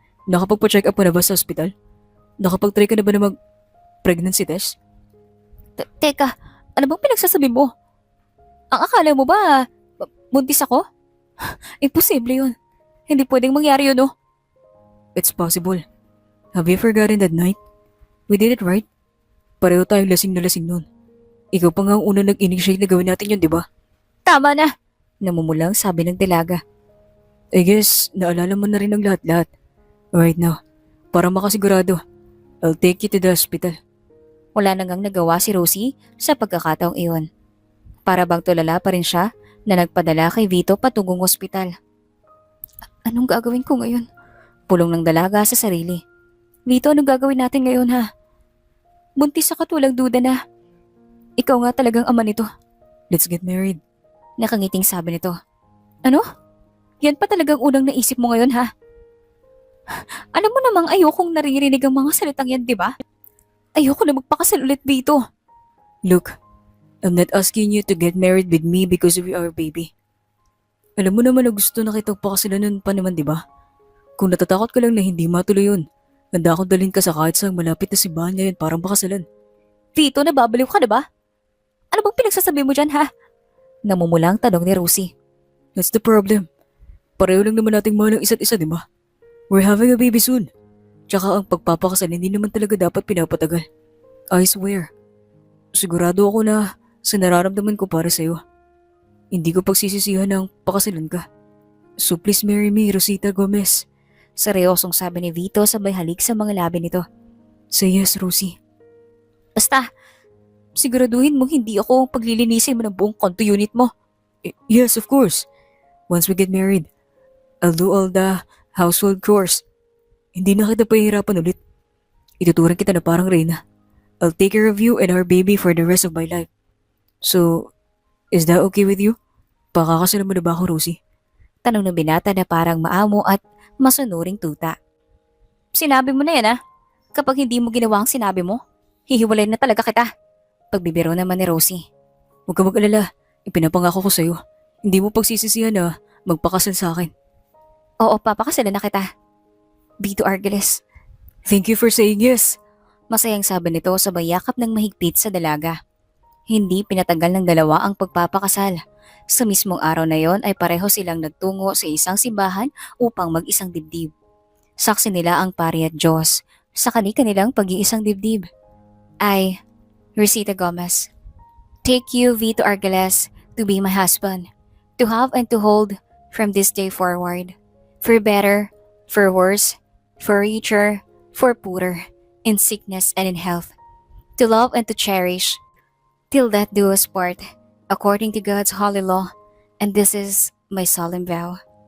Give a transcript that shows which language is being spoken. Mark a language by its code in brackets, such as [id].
[tl] Nakapagpa-check up ka na ba sa ospital? Nakapag-try ka na ba na mag-pregnancy test? Teka, ano bang pinagsasabi mo? Ang akala mo ba, buntis ako? Imposible yun. Hindi pwedeng mangyari yun, no? [en] It's possible. Have you forgotten that night? We did it right. [tl] Pareho tayong lasing na lasing nun. Ikaw pa nga ang unang nag-initiate na gawin natin yun, di ba? Tama na! Namumulang sabi ng dalaga. [en] I guess, [tl] naalala mo na rin ang lahat-lahat. [en] Right now, [tl] para makasigurado, [en] I'll take you to the hospital. [tl] Wala nang nagawa si Rosie sa pagkakataong iyon. Para bang tulala pa rin siya na nagpadala kay Vito patungong ospital. Anong gagawin ko ngayon? Pulong ng dalaga sa sarili. Vito, anong gagawin natin ngayon ha? Buntis ako tulang duda na. Ikaw nga talagang ama nito. [en] Let's get married. [tl] Nakangiting sabi nito. Ano? Yan pa talagang unang naisip mo ngayon ha? Alam mo namang ayokong naririnig ang mga salitang yan, di ba? Ayoko na magpakasal ulit dito. [en] Look, I'm not asking you to get married with me because of our baby. [tl] Alam mo naman na gusto na kitang pakasalanan pa naman, di ba? Kung natatakot ka lang na hindi matuloy yun, handa akong dalhin ka sa kahit saang malapit na simbahan ngayon parang pakasalan. Vito, nababaliw ka na ba? Ano bang pinagsasabi mo dyan, ha? Namumulang tanong ni Rosie. [en] That's the problem. [tl] Pareho lang naman nating mahal ang isa't isa, di ba? [en] We're having a baby soon. [tl] Tsaka ang pagpapakasal hindi naman talaga dapat pinapatagal. [en] I swear. [tl] Sigurado ako na sa nararamdaman ko para sa'yo. Hindi ko pagsisisihan ng pakasalan ka. [en] So please marry me, Rosita Gomez. [tl] Seryosong sabi ni Vito sabay halik sa mga labi nito. [en] Say yes, Rosie. [tl] Basta, siguraduhin mong hindi ako paglilinisin mo ng buong konto unit mo. [en] Yes, of course. Once we get married, I'll do all the household chores. [tl] Hindi na kita pahihirapan ulit. Ituturing kita na parang reyna. [en] I'll take care of you and our baby for the rest of my life. So, is that okay with you? [tl] Pakakasalan mo na ba ako, Rosie? Tanong ng binata na parang maamo at masunuring tuta. Sinabi mo na yan, ha? Kapag hindi mo ginawa ang sinabi mo, hihiwalay na talaga kita. Pagbibiro naman ni Rosie. Huwag ka mag-alala. Ipinapangako ko sa'yo. Hindi mo pagsisisihan na magpakasal sa akin. Oo, papakasalan na kita. Vito Argeles. [en] Thank you for saying yes. [tl] Masayang sabi nito sabay yakap ng mahigpit sa dalaga. Hindi pinatagal ng dalawa ang pagpapakasal. Sa mismong araw na yon ay pareho silang nagtungo sa isang simbahan upang mag-isang dibdib. Saksi nila ang pari at Diyos sa kanilang pag-iisang dibdib. [en] I, Rosita Gomez, take you, Vito Argeles, to be my husband, to have and to hold from this day forward, for better, for worse, for richer, for poorer, in sickness and in health, to love and to cherish, till death do us part, according to God's holy law, and this is my solemn vow.